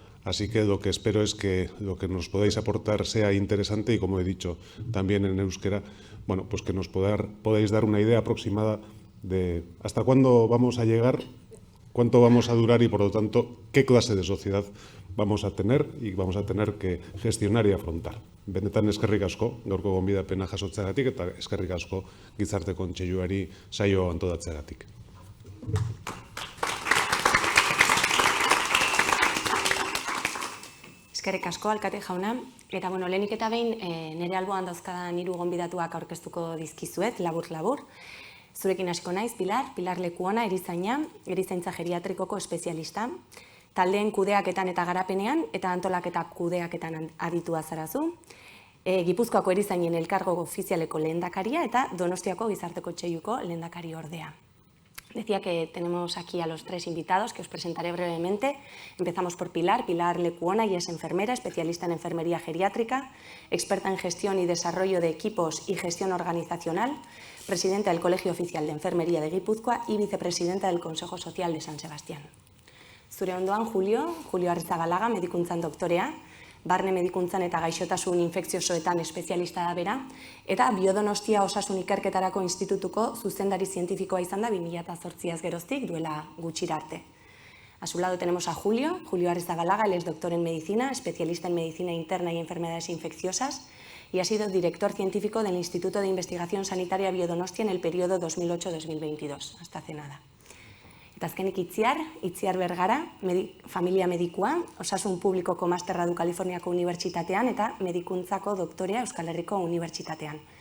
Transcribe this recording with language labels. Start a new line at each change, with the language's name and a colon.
Spanish: Así que lo que espero es que lo que nos podáis aportar sea interesante y, como he dicho también en euskera, bueno, pues que nos podáis dar una idea aproximada de hasta cuándo vamos a llegar, cuánto vamos a durar y, por lo tanto, qué clase de sociedad vamos a tener y vamos a tener que gestionar y afrontar.
Basque: Benetan eskerrik asko, gaurko gonbidapena jasotzeagatik eta eskerrik asko Gizarte Kontseiluari saio antolatzeagatik. Eskerrik asko, alkate jauna. Eta, lehenik eta behin, nire alboan dauzkadan 3 gonbidatuak aurkeztuko dizkizuet, labur-labur. Zurekin hasiko naiz, Pilar Lekuona, erizaintza geriatrikoko espezialista. Taldeen kudeaketan eta garapenean, eta antolaketa kudeaketan aditua zarazu. Gipuzkoako erizainen elkargo ofizialeko lehendakaria eta Donostiako Gizarte Kontseiluko lehendakari ordea.
Spanish: Decía que tenemos aquí a los 3 invitados que os presentaré brevemente. Empezamos por Pilar Lekuona, y es enfermera, especialista en enfermería geriátrica, experta en gestión y desarrollo de equipos y gestión organizacional, presidenta del Colegio Oficial de Enfermería de Guipúzcoa y vicepresidenta del Consejo Social de San Sebastián.
Basque: Zure ondoan Julio Arrizabalaga, medikuntzan doktorea, barne medikuntzan eta gaixotasun infekziosoetan espezialista da bera, eta Biodonostia Osasun Ikerketarako Institutuko zuzendari zientifikoa izan da 2008az geroztik, duela gutxira arte.
Spanish: A su lado tenemos a Julio Arrizabalaga, él es doctor en medicina, especialista en medicina interna y enfermedades infecciosas, y ha sido director científico del Instituto de Investigación Sanitaria Biodonostia en el periodo 2008-2022, hasta hace nada.
Basque: Eta azkenik Itziar Bergara, familia medikua, osasun publikoko masterra du Kaliforniako Unibertsitatean eta medikuntzako doktorea Euskal Herriko Unibertsitatean.